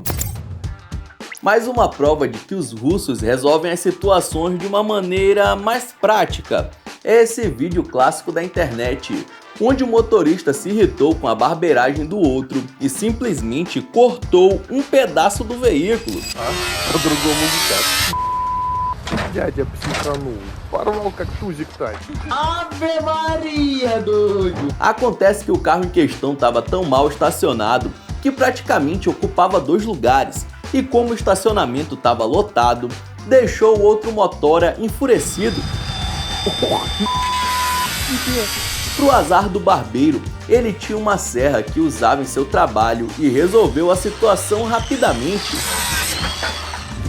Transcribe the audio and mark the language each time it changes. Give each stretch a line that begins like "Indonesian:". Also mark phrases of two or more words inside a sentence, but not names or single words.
Portuguese: Mais uma prova de que os russos resolvem as situações de uma maneira mais prática é esse vídeo clássico da internet, onde o motorista se irritou com a barbeiragem do outro e simplesmente cortou um pedaço do veículo.
Russian: Дядя психанул. Порвал как тузик тать.
Portuguese: Ave Maria, doido! Acontece que o carro em questão estava tão mal estacionado que praticamente ocupava 2 lugares e como o estacionamento estava lotado, deixou o outro motora enfurecido. Pro azar do barbeiro, ele tinha uma serra que usava em seu trabalho e resolveu a situação rapidamente.